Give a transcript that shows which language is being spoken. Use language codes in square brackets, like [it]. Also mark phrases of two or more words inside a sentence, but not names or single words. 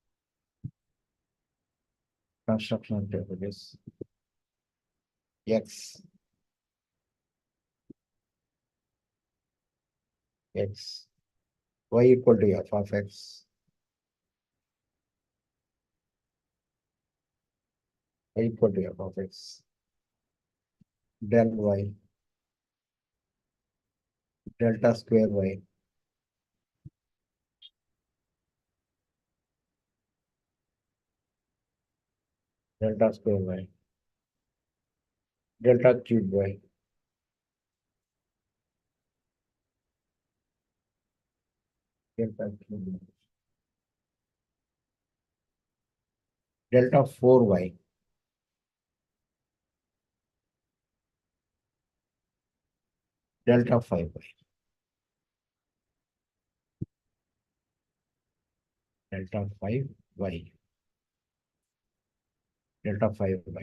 [en] Construction of table is x x y equal to f of x, y equal to f of x, del y, delta square y, delta square y, delta cube y, delta cube y, delta 4y, delta 5y, delta 5y, delta 5y.